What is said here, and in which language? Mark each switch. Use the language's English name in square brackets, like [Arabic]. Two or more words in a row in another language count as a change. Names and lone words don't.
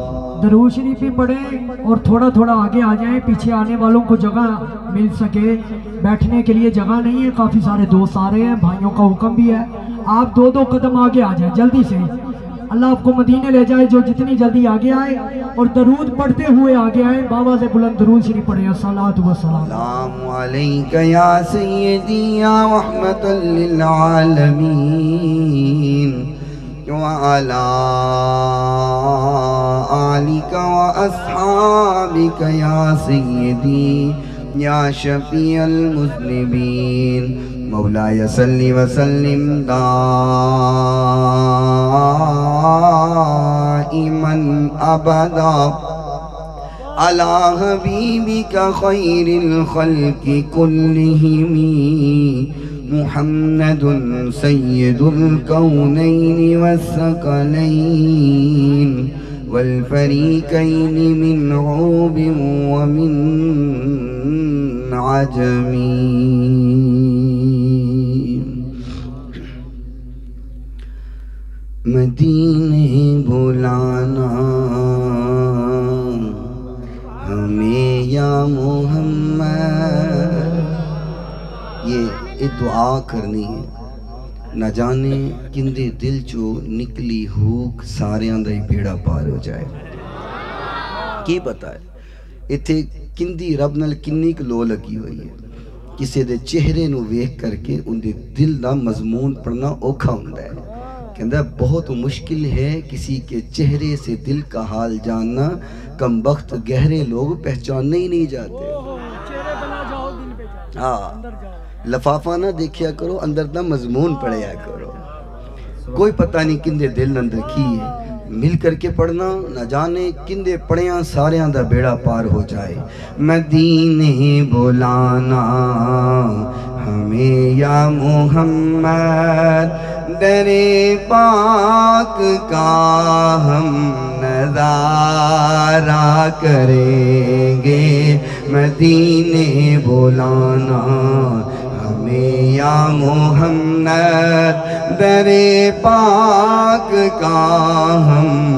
[Urdu] درود شریف بھی پڑھیں اور تھوڑا تھوڑا آگے آ جائیں، پیچھے آنے والوں کو جگہ مل سکے، بیٹھنے کے لیے جگہ نہیں ہے، کافی سارے دوست آ رہے ہیں، بھائیوں کا حکم بھی ہے، آپ دو قدم آگے آ جائیں جلدی سے، اللہ آپ کو مدینے لے جائے جو جتنی جلدی آگے آئے، اور درود پڑھتے ہوئے آگے آئیں، بابا سے بلند درود شریف پڑھیں [Arabic] الصلاۃ والسلام السلام علیک یا سیدی یا رحمت للعالمین وعلى آلك وأصحابك يا سيدي يا شفيع المذنبين مولاي صل وسلم دائما أبدا على حبيبك خير الخلق كلهم محمد سيد الكونين والثقلين والفريقين من عرب ومن عجم [Urdu] مدینے بلانا ہمیں یا محمد، یہ دعا کرنی ہے، [Punjabi] نہ جانے کندے دل چو نکلی ہوک ساریاں دا ہی بیڑا پار ہو جائے۔ کی پتا ہے اتھے کندی رب نال کنی کو لو لگی ہوئی ہے، کسے دے چہرے نو ویکھ کر کے ان دے دل دا مضمون پڑھنا اوکھا ہوندہ ہے۔ [Urdu] کہندہ بہت مشکل ہے کسی کے چہرے سے دل کا حال جاننا، کم بخت گہرے لوگ پہچاننے ہی نہیں جاتے۔ [Punjabi] ہاں لفافہ نہ دیکھیا کرو، اندر دا مضمون پڑھیا کرو، کوئی پتہ نہیں کندے دل اندر کی ہے، مل کر کے پڑھنا، نہ جانے کندے پڑھیاں ساریاں دا بیڑا پار ہو جائے۔ [Urdu] مدینے بلانا ہمیں یا محمد، در پاک کا ہم نظارہ کریں گے، مدینے بلانا ہمیں یا محمد در پاک کا ہم